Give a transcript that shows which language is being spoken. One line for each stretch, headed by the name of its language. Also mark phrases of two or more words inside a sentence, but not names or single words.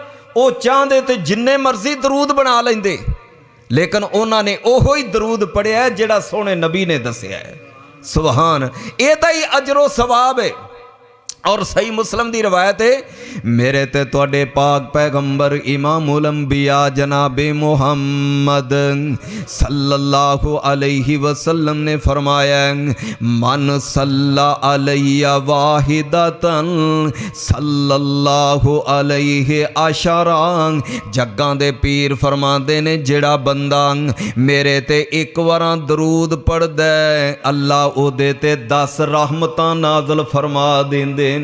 Punjabi: ਵੋ ਚਾਹਤੇ ਤੋ ਜਿੰਨੇ ਮਰਜ਼ੀ ਦਰੂਦ ਬਣਾ ਲੈਂਦੇ, ਲੇਕਿਨ ਉਨ੍ਹਾਂ ਨੇ ਓਹੋ ਹੀ ਦਰੂਦ ਪੜ੍ਹਿਆ ਹੈ ਜਿਹੜਾ ਸੋਹਣੇ ਨਬੀ ਨੇ ਦੱਸਿਆ ਹੈ। ਸੁਭਾਨ, ਏਦਾ ਹੀ ਅਜਰੋ ਸਵਾਬ ਹੈ। ਔਰ ਸਹੀ ਮੁਸਲਿਮ ਕੀ ਰਵਾਇਤ ਹੈ, ਮੇਰੇ ਤੇ ਤੁਹਾਡੇ ਪਾਕ ਪੈਗ਼ੰਬਰ ਇਮਾਮੁਲ ਅੰਬੀਆ ਜਨਾਬੇ ਮੁਹੰਮਦ
Arabic: صلى الله عليه وسلم
Punjabi: ਨੇ ਫ਼ਰਮਾਇਆ,
Arabic: من صلى علي واحدة صلى الله عليه عشرا.
Punjabi: ਜੱਗਾਂ ਦੇ ਪੀਰ ਫ਼ਰਮਾਤੇ ਨੇ ਜਿਹੜਾ ਬੰਦਾ ਮੇਰੇ ਤੇ ਇਕ ਬਾਰ ਦਰੂਦ ਪੜ੍ਹਦਾ ਹੈ, ਅੱਲ੍ਹਾ ਓਦੇ ਤੇ 10 ਰਹਿਮਤਾਂ ਨਾਜ਼ਿਲ ਫ਼ਰਮਾ ਦੇਂਦੇ ਨੇ।